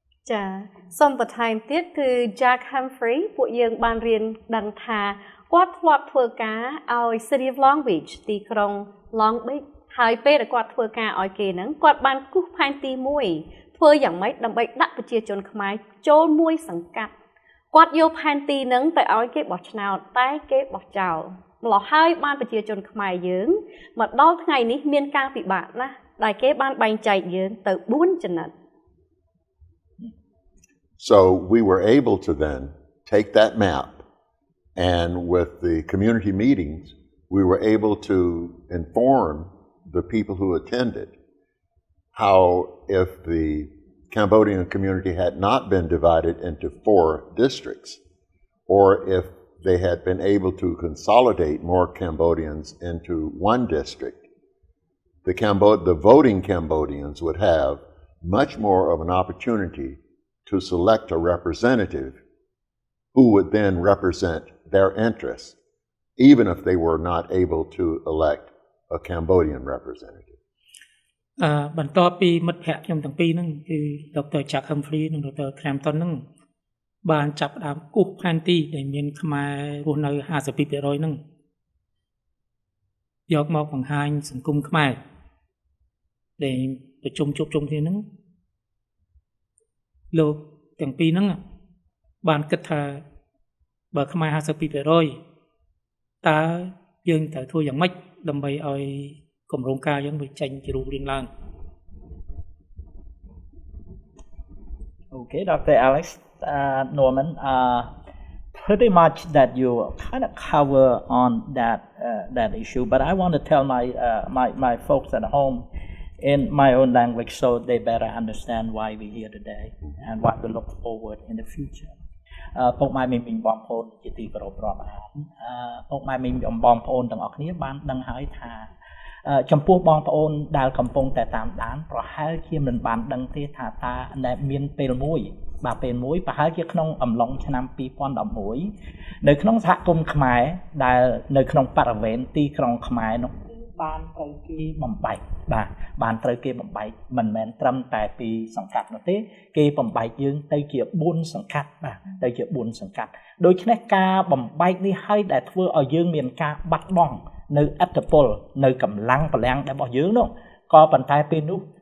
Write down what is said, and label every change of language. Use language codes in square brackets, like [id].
[km] ចាសូមបន្ថែមទៀតគឺ Jack Humphrey ពួកយើងបានរៀនដឹងថាគាត់ធ្លាប់ធ្វើការឲ្យ City of Long Beach ទីក្រុង Long Beach ហើយពេលដែលគាត់ធ្វើការឲ្យគេហ្នឹងគាត់បានគូសផែនទីមួយធ្វើយ៉ាងម៉េចដើម្បីដាក់ប្រជាជនខ្មែរចូលមួយសង្កាត់គាត់យកផែនទីហ្នឹងទៅឲ្យគេបោះឆ្នោតតែគេបោះចោលម្ល៉េះហើយបានប្រជាជនខ្មែរយើងមកដល់ថ្ងៃនេះមានការពិបាកណាស់ដែលគេបានបែងចែកយើងទៅ4ចំណុច [en] So we were able to then take that map and with the community meetings we were able to inform the people who attended how if the Cambodian community had not been divided into 4 districts, or if they had been able to consolidate more Cambodians into 1 district, the voting Cambodians would have much more of an opportunity to select a representative who would then represent their interests, even if they were not able to elect a Cambodian representative. [km] បន្ទាប់ពីមិត្តភ័ក្តិខ្ញុំទាំងពីរហ្នឹងគឺ Dr. Jack Humphrey និង Dr. Crampton ហ្នឹងបានចាប់ផ្ដើមគូសផែនទីដែលមានខ្មែររស់នៅ 52% ហ្នឹងយកមកបង្ហាញសង្គមខ្មែរដែលប្រជុំជួបជុំគ្នាហ្នឹងលោកទាំងពីរហ្នឹងបានគិតថា បើខ្មែរ52%តើយើងត្រូវធ្វើយ៉ាងម៉េចដើម្បីឲ្យគម្រោងការយើងវាចេញជារូបរាងឡើង [en] Okay, Dr. Alex, Norman, pretty much that you kind of cover on that issue, but I want to tell my folks at home in my own language so they better understand why we're here today and what we look forward in the future. [km] ពុកម៉ែមីងបងប្អូនជាទីគោរពរាប់អានពុកម៉ែមីងបងប្អូនទាំងអស់គ្នាបានដឹងហើយថាចំពោះបងប្អូនដែលកំពុងតែតាមដានប្រហែលជាមិនបានដឹងទេថាតើមានពេលមួ យប្រហែលជាក្នុងអំឡុងឆ្នាំ2011នៅក្នុងសហគមន៍ខ្មែរដែលនៅក្នុងបរិវេណទីក្រុងខ្មែរនោះបានត្រូវគេបំបែកបានត្រូវគេបំបែកមិនមែនត្រឹមតែពីសង្កាត់នោះទេគេបំបែកយើងទៅជា4សង្កាត់ទៅជា4សង្កាត់ដូច្នេះការបំបែកនេះហើយដែលធ្វើឲ្យយើងមានការបាត់បង់នៅអត្តពលនៅកម្លាំងបលាំងរបស់យើងនោះក៏ប៉ុន្តែពេលនោះ